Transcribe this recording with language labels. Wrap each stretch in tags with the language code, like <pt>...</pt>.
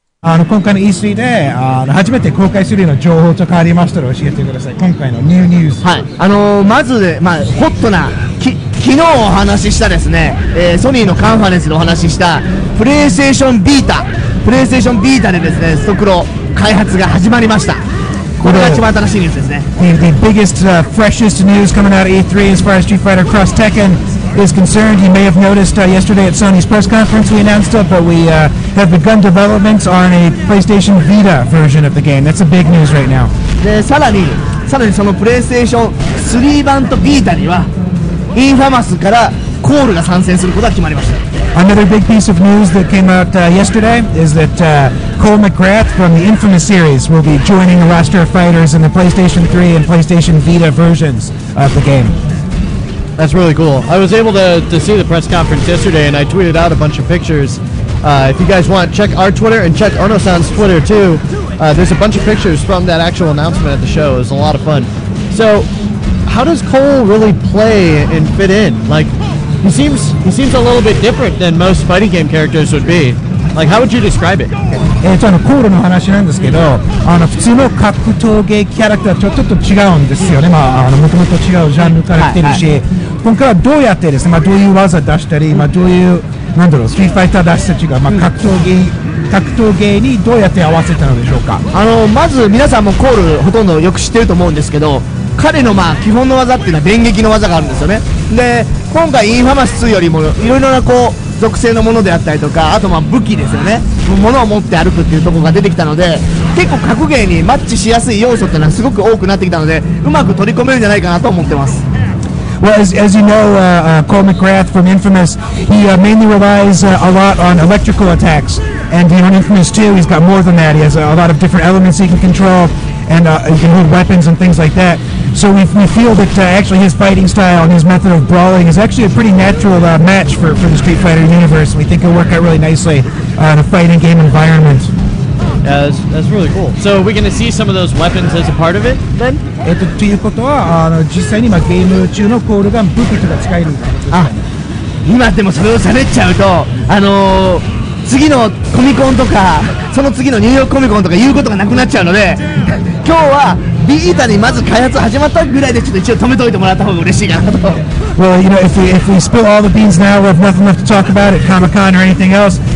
<ja>今回の E3 で初めて公開するような情報とかありましたら教えてください。今回のニュース。はい。まず、ホットな昨日お話ししたですね、ソニーのカンファレンスでお話ししたプレイステーションビータでですね、ストクロ開発が始まりました。これが一番新しいニュースですね。</ja> <en>The biggest, freshest news coming out of E3 as far as Street Fighter Cross Tekken is concerned. You may have noticed yesterday at Sony's press conference we announced it, but we have begun development on a PlayStation Vita version of the game. That's a big news right now.</en> <ja>でさらにそのプレイステーション3版とビータにはインファマスからコールが参戦することが決まりました。</ja> <en>Another big piece of news that came out yesterday is that Cole McGrath from the Infamous series will be joining a roster of fighters in the PlayStation 3 and PlayStation Vita versions of the game. That's really cool. I was able to see the press conference yesterday, and I tweeted out a bunch of pictures. If you guys want, check our Twitter and check Ono-san's Twitter too. There's a bunch of pictures from that actual announcement at the show. It was a lot of fun. So, how does Cole really play and fit in? Like, he seems a little bit different than most fighting game characters would be. Like, how would you describe it?</en> <ja>コールの話なんですけど、普通の格闘芸キャラクターとちょっと違うんですよね。もともと違うジャンルから来てるし、今回はどうやってですね、どういう技出したり、どういうストリートファイター出したちが、格闘芸にどうやって合わせたのでしょうか。まず皆さんもコールほとんどよく知ってると思うんですけど、彼の基本の技っていうのは電撃の技があるんですよね。で今回インファマス2よりもいろいろな属性のものであったりとか、あと武器ですよね、物を持って歩くっていうところが出てきたので、結構格ゲーにマッチしやすい要素っていうのはすごく多くなってきたので、うまく取り込めるんじゃないかなと思ってます。</ja> <en>Well, as you know, Cole McGrath from Infamous, he mainly relies a lot on electrical attacks. And in Infamous 2, he's got more than that. He has a lot of different elements he can control, and he can hold weapons and things like that. So we feel that actually his fighting style and his method of brawling is actually a pretty natural match for the Street Fighter universe. We think it'll work out really nicely in a fighting game environment. Yeah, that's really cool. So are we going to see some of those weapons as a part of it then?</en> <ja>ということは実際にゲーム中のコールが武器とか使えるみたいなことですかね。今でもそれを喋っちゃうと次のコミコンとかその次のニューヨークコミコンとか言うことがなくなっちゃうので今日はビータにまず開発始まったぐらいでちょっと一応止めといてもらった方が嬉しいかなと。</ja> <en>Well, you know, if we spill all the beans now, we'll have nothing left to talk about at Comic-Con or anything else.</en>